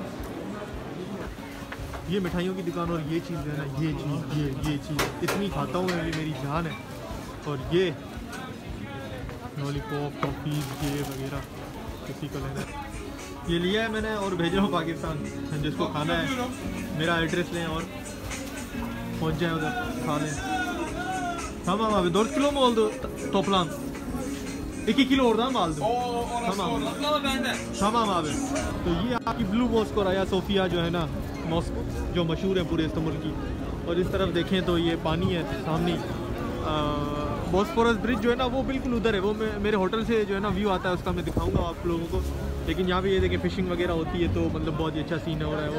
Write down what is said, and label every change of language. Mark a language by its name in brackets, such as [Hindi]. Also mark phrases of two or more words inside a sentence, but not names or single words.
[Hindi] ये मिठाइयों की दुकान, और ये चीज़ है ना, ये चीज़ इतनी खाता हूँ मैं, मेरी जान है। और ये लॉलीपॉप, टॉफ़ीज़, ये वगैरह किसी को लेना है, ये लिया है मैंने और भेज रहा हूँ पाकिस्तान। जिसको खाना है मेरा एड्रेस लें और पहुँच जाए उधर, खा लें। [Turkish] Tamam abi 4 kilo mu oldu toplam? 2 kilo oradan mı aldın? Tamam. Tamam abi. [Hindi] तो ये आपकी ब्लू मॉस्क और आया सोफिया जो है ना मॉस्क जो मशहूर है पूरे इस्तांबुल की। और इस तरफ देखें तो ये पानी है सामने। बॉस्फोरस ब्रिज जो है ना वो बिल्कुल उधर है, वो मेरे होटल से जो है ना व्यू आता है उसका मैं दिखाऊंगा आप लोगों को। लेकिन यहाँ पे ये देखें फिशिंग वगैरह होती है तो मतलब बहुत ही अच्छा सीन हो रहा है।